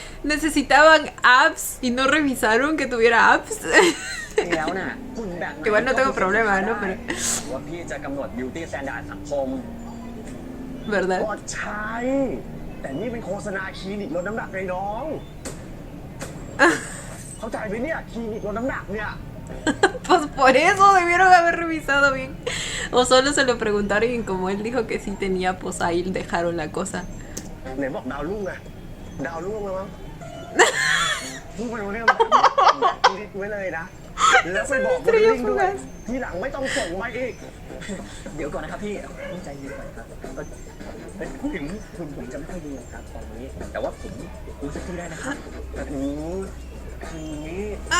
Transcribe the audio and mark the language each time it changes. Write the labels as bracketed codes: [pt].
[es] Necesitaban apps y no revisaron que tuviera apps. [th] ที่แล้วน่ะคุณแบบไหน [es] Igual no tengo problema, ¿no? Pero... [th] ว่าพี่จะกำหนด beauty standard สังคม [es] ¿Verdad? [th] ก็ใช่ แต่นี่เป็นโฆษณาคลินิกลดน้ำหนักไงน้อง เข้าใจไหมเนี่ยคลินิกลดน้ำหนักเนี่ย [es] Pues por eso debieron haber revisado bien. O solo se lo preguntaron y como él dijo que sí tenía, pues ahí dejaron la cosa. [th] ไหนบอกดาวรุ่งไงดาวรุ่งแล้วมั้งพูดไปรู้เรื่องคิดไว้เลยนะ แล้วไปบอกคนลิงด้วย ทีหลังไม่ต้องส่งมาอีก เดี๋ยวก่อนนะครับพี่ใจเย็นก่อนครับถึงคุณผมจะไม่ค่อยดีครับตอนนี้ แต่ว่าผมรู้สึกที่ได้นะครับแต่ทีนี้